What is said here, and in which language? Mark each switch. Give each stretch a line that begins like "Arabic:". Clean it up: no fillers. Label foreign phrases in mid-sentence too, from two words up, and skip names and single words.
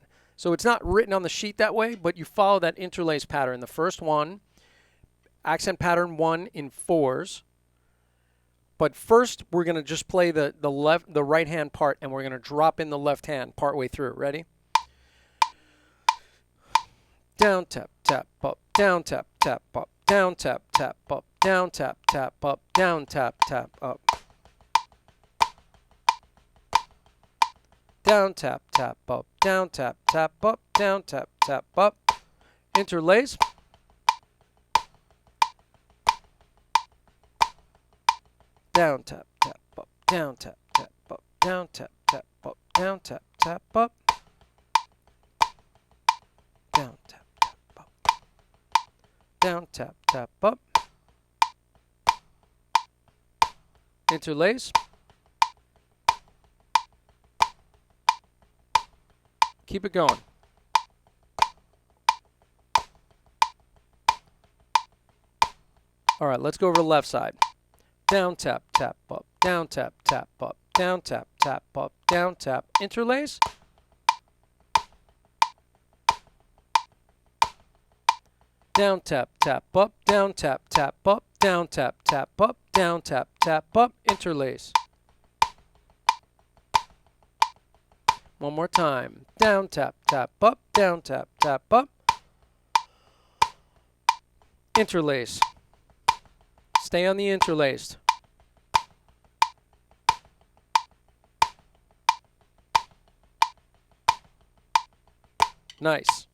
English: So it's not written on the sheet that way, but you follow that interlace pattern. The first one, accent pattern 1 in 4s. But first, we're going to just play the right hand part, and we're going to drop in the left hand partway through. Ready? Down, tap, tap, up, down, tap, tap, up, down, tap, tap, up, down, tap, tap, up, down, tap, tap, up. Down, tap, tap, up, down, tap, tap, up, down, tap, tap, up. Interlace. Down, tap, tap, up, down, tap, tap, up, down, tap, tap, up, down, tap, tap, up. Down, tap, tap, up. Down, tap, tap, up. Interlace. Keep it going. All right, let's go over the left side. Down, tap, tap, up, down, tap, tap, up, down, tap, tap, up, down, tap, interlace. Down, tap, tap, up, down, tap, tap, up, down, tap, tap, up, down, tap, tap, up, interlace. One more time. Down, tap, tap, up, down, tap, tap, up. Interlace. Stay on the interlaced. Nice.